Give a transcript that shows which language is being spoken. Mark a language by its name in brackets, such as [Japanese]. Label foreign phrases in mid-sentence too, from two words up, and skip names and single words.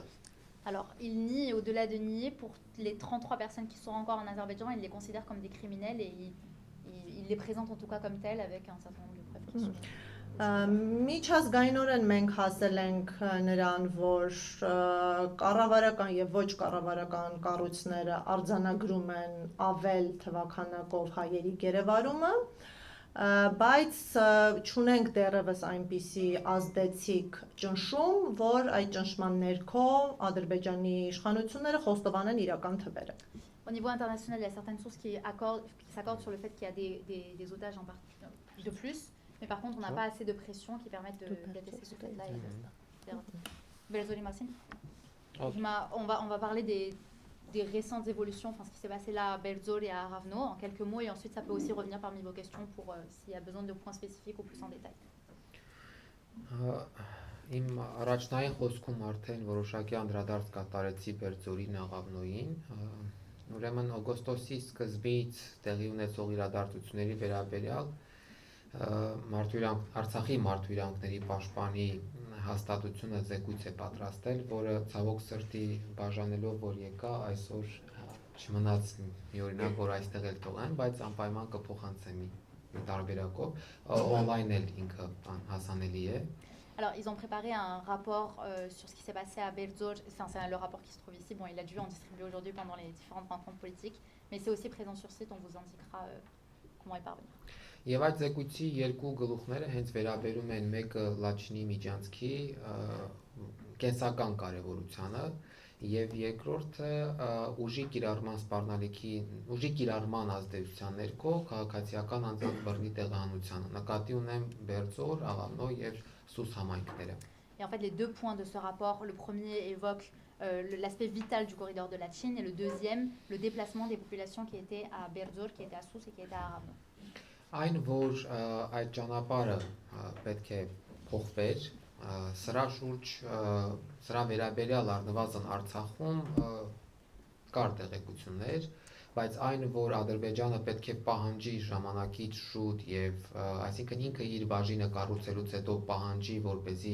[French] Alors, ils nient, et au-delà de nier, pour les 33 personnes qui sont encore en Azerbaïdjan, ils les considèrent comme des criminels et ils les présentent en tout cas comme tels avec un certain nombre de preuves qui sont... [Armenian] Միջազգայինորեն մենք հասել ենք նրան, որ կառավարական եւ ոչ կառավարական կառույցները արձանագրում են ավել թվականակով հայերի գերեվարումը, բայց չունենք դեռևս այնպիսի ազդեցիկ ճնշում, որ այդ ճնշման ներքո Ադրբեջանի իշխանությունները խոստովանեն իրական թվերը։ [French] Au niveau international, il y a certaines sources qui s'accordent sur le fait qu'il y a des otages en partie de plus. Mais par contre, on n'a pas assez de pression qui permettent d'attester ce fait-là. On va parler des récentes évolutions, enfin ce qui s'est passé là à Belzor et à Ravno en quelques mots, et ensuite ça peut aussi revenir parmi vos questions pour s'il y a besoin de points spécifiques ou plus en détail. [Armenian] Իմ առաջնային խոսքում արդեն որոշակի անդրադարձ կատարեցի Բերձորին, Աղավնոյին, ուրեմն օգոստոսի սկզբից տեղի ունեցող իրադարձությունների վերաբերյալ Արցախի մարդու պաշտպանի հաստատությունը զեկույց է պատրաստել, որը ցավոք սրտի բաժանելով որ եկա, այսօր չմնաց մի օրինակ, որ այստեղ էլ թողեմ, բայց անպայման կփոխանցեմ մի տարբերակով, on-line էլ ինքը հասանելի է։ [French] Alors, ils ont préparé un rapport sur ce qui s'est passé à Belzor. Enfin, c'est le rapport qui se trouve ici. Bon, il a dû en distribuer aujourd'hui pendant les différentes rencontres politiques, mais c'est aussi présent sur site. On vous indiquera comment y parvenir. [Armenian] Եվ այդ զեկույցի երկու գլուխները հենց վերաբերում են մեկը Լաչինի միջանցքի կենսական կարևորությանը եւ երկրորդը ուժի կիրառման սպառնալիքի ուժի կիրառման ազդեցության ներքո քաղաքացիական անձանց բռնի տեղահանությանը նկատի ունեմ Բերձոր, Աղավնո եւ Սուս համայնքները։ [French] Et en fait, les deux points de ce rapport, le premier évoque l'aspect vital du corridor de la Chine et le deuxième, le déplacement des populations qui étaient à Belzor, qui étaient à Sousse et qui étaient à Ravno. [Armenian] Այն որ այդ ճանապարհը պետք է փոխվեր, սրա շուրջ սրա վերաբերյալ առնվազն Արցախում կար տեղեկություններ, բայց այն որ Ադրբեջանը պետք է պահանջի ժամանակից շուտ եւ այսինքն ինքը իր բաժինը կառուցելուց հետո պահանջի, որպեսզի